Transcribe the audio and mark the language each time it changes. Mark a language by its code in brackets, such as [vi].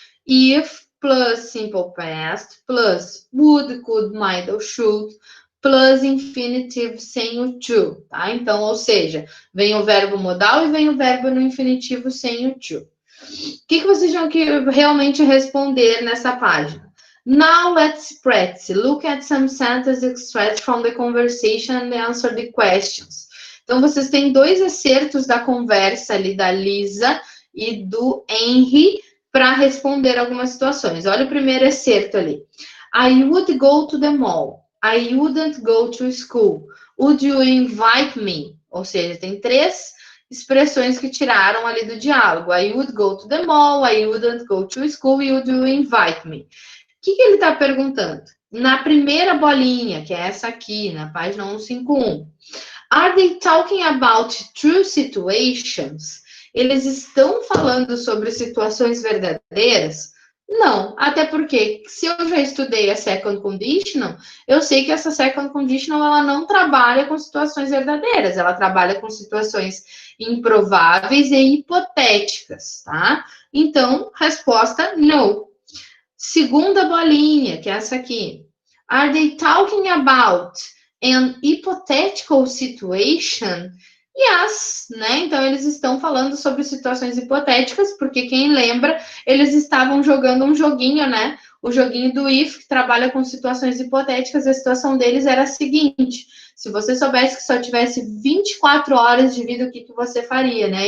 [en] If plus simple past, plus would, could, might ou should, plus infinitive [pt] sem o to, tá? Então, ou seja, vem o verbo modal e vem o verbo no infinitivo sem o to. O que vocês tinham que realmente responder nessa página? [en] Now let's practice. Look at some sentences extracts from the conversation and answer the questions. [pt] Então, vocês têm dois excertos da conversa ali da Lisa e do Henry para responder algumas situações. Olha o primeiro excerto ali. [en] I would go to the mall. I wouldn't go to school. Would you invite me? [pt] Ou seja, tem três expressões que tiraram ali do diálogo. [en] I would go to the mall, I wouldn't go to school, would you invite me? [pt] O que ele está perguntando? Na primeira bolinha, que é essa aqui, na página 151. [en] Are they talking about true situations? [pt] Eles estão falando sobre situações verdadeiras? Não, até porque se eu já estudei a second conditional, eu sei que essa second conditional ela não trabalha com situações verdadeiras, ela trabalha com situações improváveis e hipotéticas, tá? Então, resposta no. Segunda bolinha, que é essa aqui. [en] Are they talking about an hypothetical situation? Yes, [pt] né? Então, eles estão falando sobre situações hipotéticas, porque quem lembra, eles estavam jogando um joguinho, né? O joguinho do if, que trabalha com situações hipotéticas, a situação deles era a seguinte: se você soubesse que só tivesse 24 horas de vida, o que, que você faria, né?